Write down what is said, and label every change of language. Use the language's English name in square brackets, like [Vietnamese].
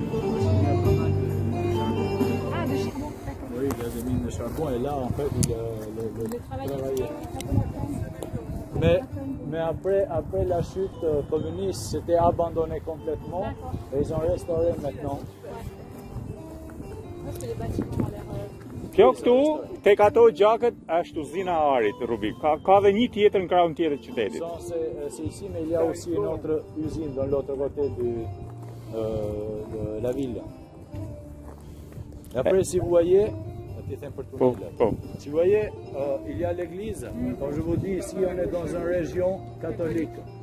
[French] Oui, il y a des mines de charbon et là en fait il Le travail travaillait. Mais Mais après la chute communiste, c'était abandonné complètement D'accord. et ils ont restauré maintenant. Parce que les bâtiments ont l'air. [Albanian] Kjo këtu, tek ato gjakët, është uzina e Arit, Rubik. Ka dhe një tjetër në krahun tjetër të qytetit. [French] C'est ici, mais il y a aussi une autre usine de l'autre côté de la ville. Et après, si vous voyez, [Albanian] Po, po. [French] si vous voyez, il y a l'église. Comme je vous dis, ici, on est dans une région catholique.